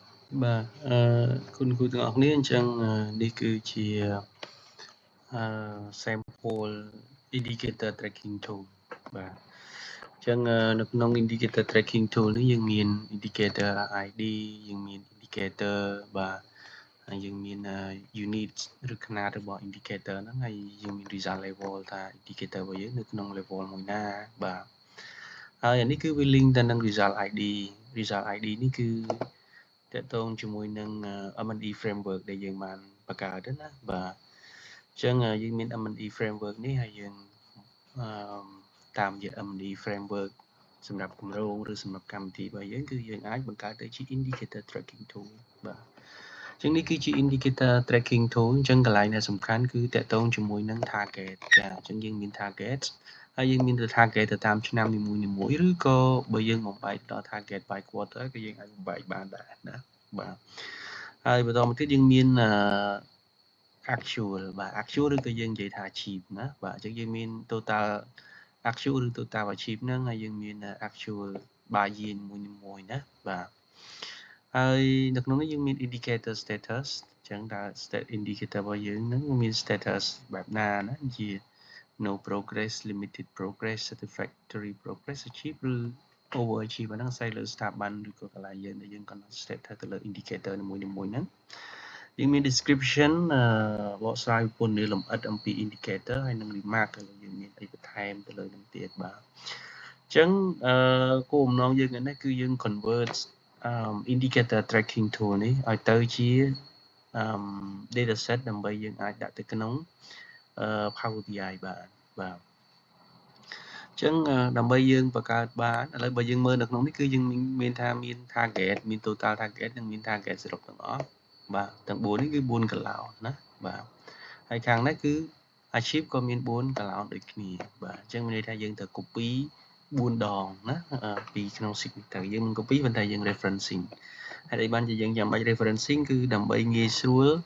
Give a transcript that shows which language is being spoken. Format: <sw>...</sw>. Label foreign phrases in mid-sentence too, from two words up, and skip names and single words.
<km>បាទគុណគ្រូទាំងអស់គ្នាអញ្ចឹងនេះគឺជា</km> <en>sample indicator tracking tool</en> <km>បាទអញ្ចឹងនៅក្នុង</km> <en>indicator tracking tool</en> <km>នេះយើងមាន</km> <en>indicator ID</en> <km>យើងមាន indicator បាទហើយយើងមាន unit ឬຂະຫນាតរបស់ indicator ហ្នឹងហើយយើង មាន</km> <en>result level</en> <km>ថា indicator របស់យើងនៅក្នុង level មួយណាបាទហើយអានេះគឺវា link ទៅនឹង</km> <en>result ID</en> <km>នេះគឺតកតងជាមួយនឹង</km> <en>M&E framework</en> <km>ដែលយើង បានបង្កើតណាបាទអញ្ចឹងយើងមាន</km> <en>M&E framework</en> <km>នេះហើយយើងតាមរយៈ</km> <en>M&E framework</en> <km>សម្រាប់គម្រោងឬសម្រាប់ កម្មវិធីរបស់យើងគឺយើងអាចបង្កើតទៅជា</km> <en>indicator tracking tool</en> <km>បាទអញ្ចឹងនេះគឺជា</km> <en>indicator tracking tool</en> <km>អញ្ចឹងកន្លែងដែលសំខាន់គឺតកតងជាមួយនឹង target ចាអញ្ចឹងយើងមាន target ហើយយើងមាន target ទៅតាមឆ្នាំនីមួយៗឬក៏បើយើងបំបែកដល់</km> <en>target by quarter</en> <km>ក៏យើងអាចបំបែកបានដែរណាបាទហើយបន្តមកទៀតយើងមាន actual បាទ actual ឬក៏យើងនិយាយថា achieve ណាបាទអញ្ចឹងយើងមាន</km> <en>total actual</en> <km>ឬ</km> <en>total achieve</en> <km>ហ្នឹងហើយយើងមាន</km> <en>actual by year</en> <km>មួយៗណាបាទហើយ នៅក្នុងនេះយើងមាន</km> <en>indicator status</en> <km>អញ្ចឹងតើ</km> <en>state indicator</en> <km>របស់យើងហ្នឹងមាន status បែបណាណាជា</km> <en>no progress limited progress satisfactory progress achieve</en> <km>ឬ overachieve ហ្នឹងអាស្រ័យលើស្ថាប័នឬក៏កន្លែងយើងដែលយើងកំណត់ state ទៅលើ indicator នីមួយៗហ្នឹងយើងមាន description បកស្រាយពន្ធនាលម្អិតអំពី indicator ហើយនឹង remark ទៅលើយើងមានអីបន្ថែមទៅលើនឹងទៀតបាទអញ្ចឹងគោលបំណងយើងនេះគឺយើង convert</km> <en>indicator tracking tool</en> <km>នេះឲ្យទៅជា</km> <en>data set</en> <km>ដើម្បីយើងអាចដាក់ទៅក្នុងPower BI បានបាទអញ្ចឹងដើម្បីយើងបង្កើតបានឥឡូវបើយើងមើលនៅ ក្នុងនេះគឺយើងមានថាមាន target មាន</km> <en>total target</en> <km>និងមាន target សរុបទាំងអស់បាទទាំង4នេះគឺ4កន្លោនណាបាទហើយខាងនេះគឺ achieve ក៏មាន4កន្លោនដូចគ្នាបាទអញ្ចឹងមានន័យថាយើងត្រូវ copy 4ដងណាពីក្នុង sheet នេះទៅយើងមិន copy ប៉ុន្តែយើង referencing ហើយដែលបានជាយើងចាំបាច់ referencing គឺដើម្បីងាយស្រួល</km>